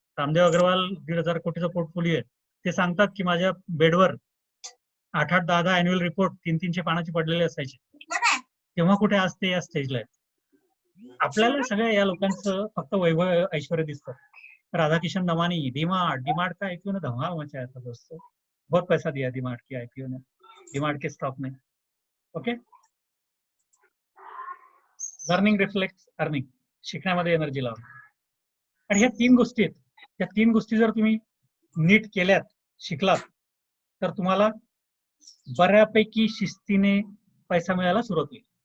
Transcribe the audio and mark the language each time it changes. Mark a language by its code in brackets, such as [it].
[mr] रामदेव अग्रवाल 1,500 कोटीचा पोर्टफोलिओ आहे. ते सांगतात की माझ्या बेडवर 8-8, 10-10 अॅन्युअल रिपोर्ट 300 पानाची पडलेले असायचे. तेव्हा कुठे आज ते या स्टेजला आहेत. आपल्याला सगळ्या या लोकांचं फक्त वैभव ऐश्वर्य दिसतं. [hi] राधाकिशन दमानी, डीमार्ट का आईपीओ ने धमाल मचाया था दोस्तों. बहुत पैसा दिया डीमार्ट के आईपीओ ने, डीमार्ट के स्टॉक ने. [mr] ओके, [en] learning reflect earning, [mr] शिकण्यामध्ये एनर्जी लावा. आणि ह्या 3 गोष्टी आहेत. त्या 3 गोष्टी जर तुम्ही नीट केल्यात, शिकलात, तर तुम्हाला बऱ्यापैकी शिस्तीने पैसा मिळायला सुरुवात होईल.